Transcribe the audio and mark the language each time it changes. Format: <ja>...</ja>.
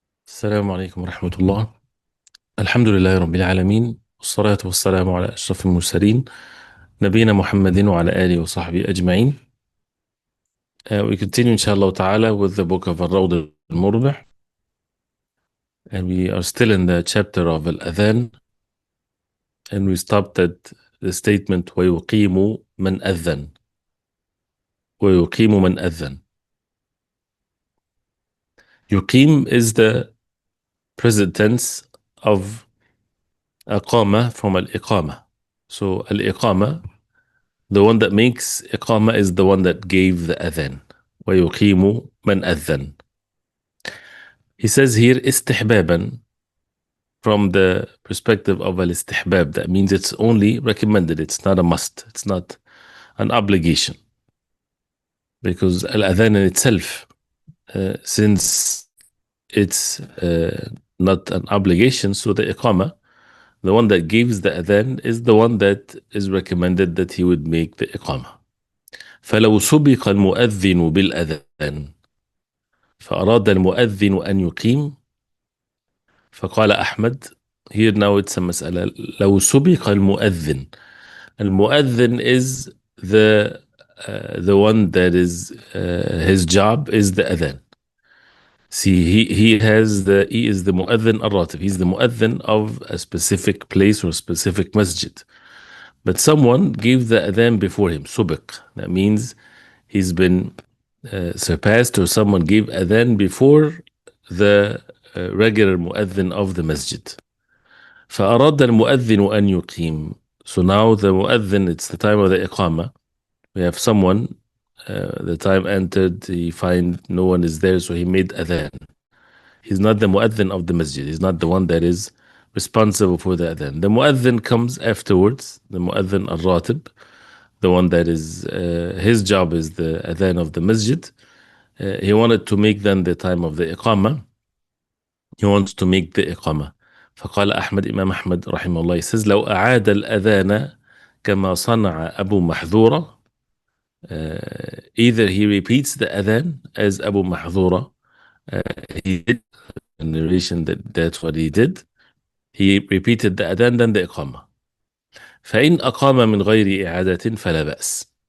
<ar>السلام عليكم ورحمة الله. الحمد لله رب العالمين، والصلاة والسلام على أشرف المرسلين نبينا محمد وعلى آله وصحبه أجمعين.</ar> <en>We continue inshallah ta'ala with the book of al-Rawd al-Murbi, and we are still in the chapter of al-Adhan, and we stopped at the statement</en> <ar>وَيُقِيمُ مَنْ أَذَّنَ. وَيُقِيمُ مَنْ أَذَّنَ.</ar> <en>يقيم is the present tense of أقامة from al-Iqamah. So al-Iqamah, the one that makes iqama is the one that gave the adhan.</en> <ar>وَيُقِيمُ مَنْ أَذَّنَ.</ar> <en>He says here istihbaban, from the perspective of al-istihbab. That means it's only recommended. It's not a must. It's not an obligation. Because al-adhan in itself, since it's not an obligation, so the iqama, the one that gives the adhan, is the one that is recommended that he would make the iqama.</en> <ar>فلو سبق المؤذن بالأذان فأراد المؤذن أن يقيم فقال أحمد.</ar> <en>Here now it's a مسألة.</en> <ar>لو سبق المؤذن.</ar> <en>المؤذن is the one that is his job is the adhan. See, he is the mu'adhin al-ratib. He's the mu'adhin of a specific place or specific masjid. But someone gave the adhan before him, subiq. That means he's been surpassed, or someone gave adhan before the regular mu'adhin of the masjid.</en> <ar>فأراد المؤذن أن يقيم.</ar> <en>So now the mu'adhin, it's the time of the iqamah. We have someone, the time entered, he find no one is there, so he made adhan. He's not the mu'adhin of the masjid. He's not the one that is responsible for the adhan. The mu'adhin comes afterwards, the mu'adhin al-ratib, the one that is, his job is the adhan of the masjid. He wanted to make then the time of the iqamah. He wants to make the iqamah.</en> <ar>فقال أحمد,</ar> <en>Imam Ahmad</en> <ar>رحمه الله,</ar> <en>he says</en> <ar>لو أعاد الأذان كما صنع أبو محذورة.</ar> <en>Either he repeats the adhan as Abu Mahzura, he did a narration that that's what he did. He repeated the adhan, then the iqamah.</en> <ar>فإن أقام من غير إعادة فلا بأس.</ar>